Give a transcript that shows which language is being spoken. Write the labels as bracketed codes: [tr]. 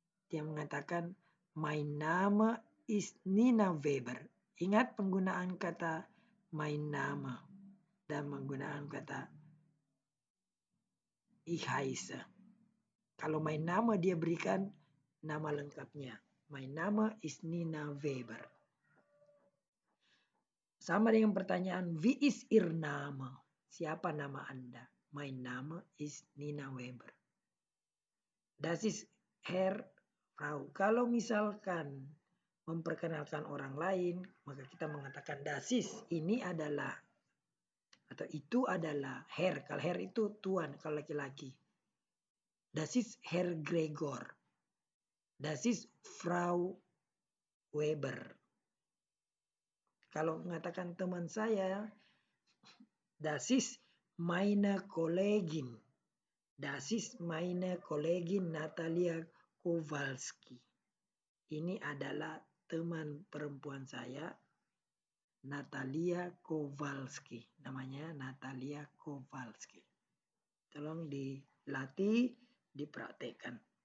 [id] Dia mengatakan [de] mein Name ist Nina Weber. [id] Ingat penggunaan kata [de] mein Name [id] dan menggunakan kata [de] ich heiße. [id] Kalau [de] mein Name [id] dia berikan nama lengkapnya. [de] Mein Name ist Nina Weber. [id] Sama dengan pertanyaan [de] wie ist Ihr Name? [id] Siapa nama Anda? [de] Mein Name ist Nina Weber. Das ist Herr, Frau. [id] Kalau misalkan memperkenalkan orang lain, maka kita mengatakan [de] das ist, [id] ini adalah atau itu adalah Herr. Kalau Herr itu tuan, kalau laki-laki. [de] Das ist Herr Gregor. Das ist Frau Weber. [id] Kalau mengatakan teman saya, [de] das ist meine Kollegin. Das ist meine Kollegin Natalia Kowalski. [id] Ini adalah teman perempuan saya, Natalia Kowalski. Namanya Natalia Kowalski. Tolong dilatih, dipraktekkan.